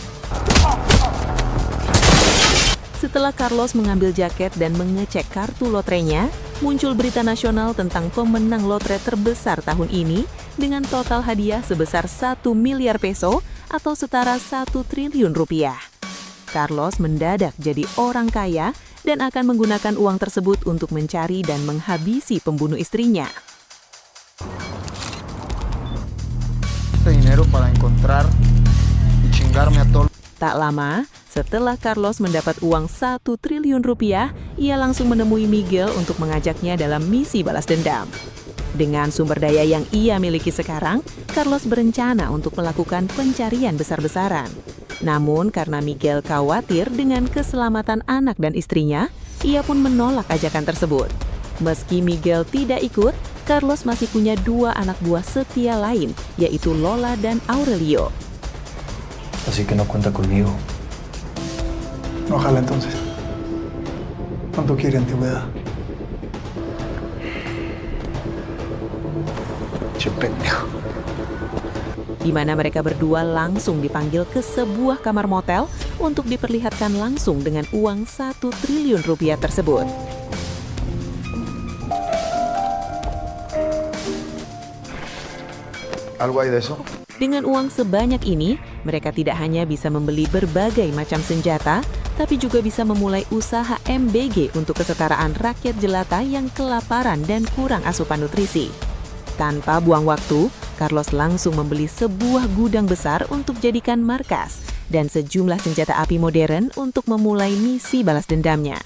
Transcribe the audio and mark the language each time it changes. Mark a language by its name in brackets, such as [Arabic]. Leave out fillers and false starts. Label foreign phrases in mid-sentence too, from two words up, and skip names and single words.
[Indonesian] Setelah Carlos mengambil jaket dan mengecek kartu lotrenya, muncul berita nasional tentang pemenang lotre terbesar tahun ini dengan total hadiah sebesar 1 miliar peso atau setara 1 triliun rupiah. Carlos mendadak jadi orang kaya dan akan menggunakan uang tersebut untuk mencari dan menghabisi pembunuh istrinya. [Spanish] Dinero para encontrar y chingarme a todos. [Indonesian] Tak lama, setelah Carlos mendapat uang 1 triliun rupiah, ia langsung menemui Miguel untuk mengajaknya dalam misi balas dendam. Dengan sumber daya yang ia miliki sekarang, Carlos berencana untuk melakukan pencarian besar-besaran. Namun karena Miguel khawatir dengan keselamatan anak dan istrinya, ia pun menolak ajakan tersebut. Meski Miguel tidak ikut, Carlos masih punya 2 anak buah setia lain, yaitu Lola dan Aurelio. [Spanish] Así que no cuenta conmigo. No, ojalá entonces. ¿Cuánto quiere antigüedad? Che pendejo. [Indonesian] Di mana mereka berdua langsung dipanggil ke sebuah kamar motel untuk diperlihatkan langsung dengan uang 1 triliun rupiah tersebut. [Spanish] ¿Algo hay de eso? [Indonesian] Dengan uang sebanyak ini, mereka tidak hanya bisa membeli berbagai macam senjata, tapi juga bisa memulai usaha MBG untuk kesetaraan rakyat jelata yang kelaparan dan kurang asupan nutrisi. Tanpa buang waktu, Carlos langsung membeli sebuah gudang besar untuk jadikan markas dan sejumlah senjata api modern untuk memulai misi balas dendamnya.